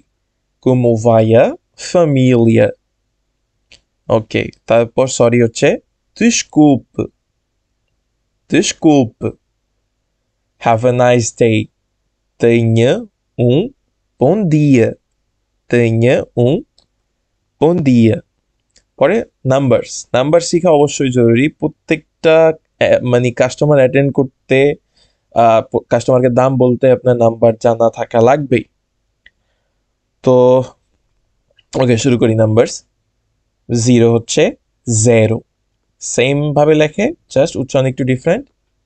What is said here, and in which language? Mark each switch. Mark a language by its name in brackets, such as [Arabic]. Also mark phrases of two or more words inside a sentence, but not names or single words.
[Portuguese] Como vai a família? [Bangla] ওকে, তারপর সরি হচ্ছে desculpe. [Portuguese] Desculpe. [English] Have a nice day. [Portuguese] Tenha bom dia. Tenha bom dia. [Bangla] পরে নাম্বারস। নাম্বার শেখা অবশ্যই জরুরি। প্রত্যেকটা মানে [English] customer attend [Bangla] করতে, কাস্টমারকে দাম বলতে আপনার নাম্বার জানা থাকা লাগবেই। তো ওকে, শুরু করি। নাম্বারস। 0 হচ্ছে 0, সেম ভাবে লেখে, জাস্ট উচ্চারণ একটু ডিফারেন্ট।